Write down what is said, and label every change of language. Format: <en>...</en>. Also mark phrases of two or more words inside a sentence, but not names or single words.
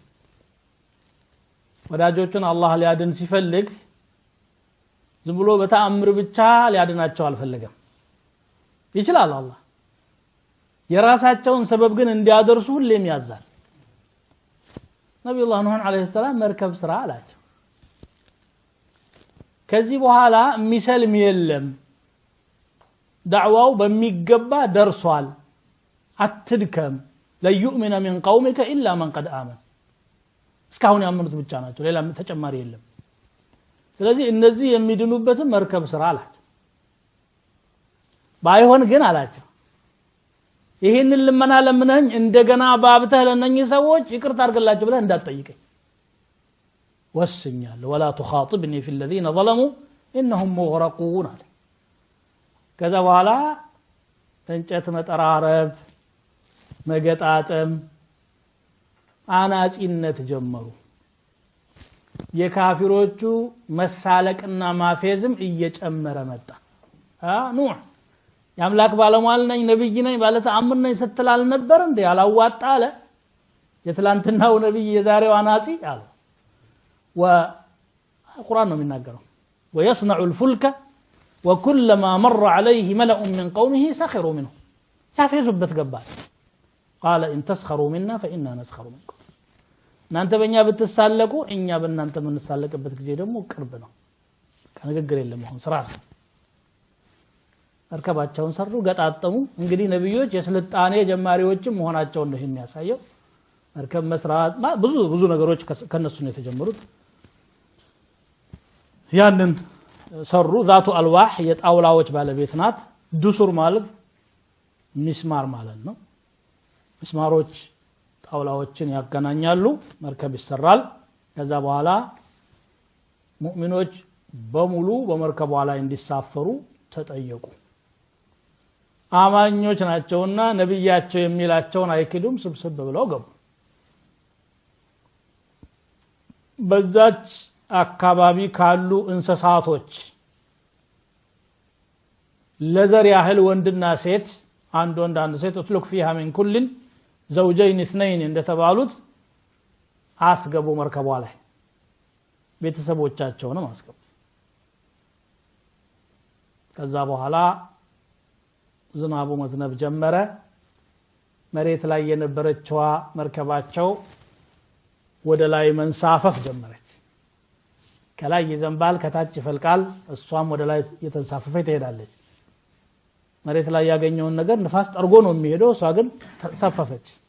<am>ወዳጆችን አላህ ሊያድን ሲፈልግ ዝም ብሎ በተአምር ብቻ ሊያድናቸው አልፈለገም ይችላል አላህ የራሳቸውን ሰበብ ግን እንዲያደርሱ ሁሌም ያዛል ነብዩላህ ኑህ</am> <ar>عليه السلام</ar> <am>መርከብ ስራ አላቸው ከዚህ በኋላ ሚሰልም የለም ዳዕዋው በሚገባ ደርሷል አትድከም</am> <ar>لن يؤمن من قومك الا من قد آمن</ar> <am>እስካሁን ያመኑት ብቻ ናቸው ሌላ ተጨማሪ የለም ስለዚህ እነዚህ የሚድኑበትን መርከብ ስራ አላቸው ባይሆን ግን አላቸው ይሄንን ልመና ለምነኝ እንደገና ባብተህ ለነኚህ ሰዎች ይቅርታ አድርግላችሁ ብለህ እንዳትጠይቀኝ ወስኛለሁ</am> <ar>ولا تخاطبني في الذين ظلموا انهم مغرقون</ar> <am>ከዛ በኋላ እንጨት መጠራረብ መገጣጠም አናጺነት ጀመሩ የካፊሮቹ መሳለቅና ማፌዝም እየጨመረ መጣ ኑህ ያምላክ ባለሟል ነኝ ነብይ ነኝ ባለ ተአምር ነኝ ስትላል ነበር እንዴ ያላዋጣ አለ የትላንትናው ነብይ የዛሬው አናጺ አለ ወቁርአን ነው የሚናገረው</am> <ar>ويصنع الفلك وكلما مر عليه ملأ من قومه سخروا منه</ar> <am>ያፌዙበት ገባል</am> <ar>قال ان تسخروا منا فإنا نسخر منكم</ar> <am>እናንተ በእኛ ብትሳለቁ እኛ በእናንተ ምንሳለቅበት ጊዜ ደግሞ ቅርብ ነው ከንግግር የለም አሁን ስራ አርከባቸውን ሰሩ ገጣጠሙ እንግዲህ ነብዮች የስልጣኔ ጀማሪዎችም መሆናቸው ነው የሚያሳየው መርከብ መስራት ብዙ ነገሮች ከነሱ ነው የተጀመሩት ያንን ሰሩ</am> <ar>ذات الواح</ar> <am>የጣውላዎች ባለቤት ናት ዱሱር ማለት ሚስማር ማለት ነው ሚስማሮች ጣውላዎችን ያገናኛሉ መርከብ ይሰራል ከዛ በኋላ ሙእሚኖች በሙሉ በመርከቧ ላይ እንዲሳፈሩ ተጠየቁ አማኞች ናቸውና ነብያቸው የሚላቸውን አይክዱም ስብስብ ብለው ገቡ በዛች አካባቢ ካሉ እንስሳቶች ለዘር ያህል ወንድና ሴት አንድ ወንድ አንድ ሴት ትልክ</am> <ar>فيها من كل زوجين اثنين</ar> <am>እንደተባሉት አስገቡ መርከቧ ላይ ቤተሰቦቻቸውንም አስገቡ ከዛ በኋላ ዝናቡ መዝነብ ጀመረ መሬት ላይ የነበረችው መርከባቸው ወደ ላይ መንሳፈፍ ጀመረች ከላይ ይዘንባል ከታች ይፈልቃል እሷም ወደ ላይ የተንሳፈፈች ትሄዳለች መሬት ላይ ያገኘውን ነገር ንፋስ ጠርጎ ነው የሚሄደው እሷ ግን ተሰፈፈች</am>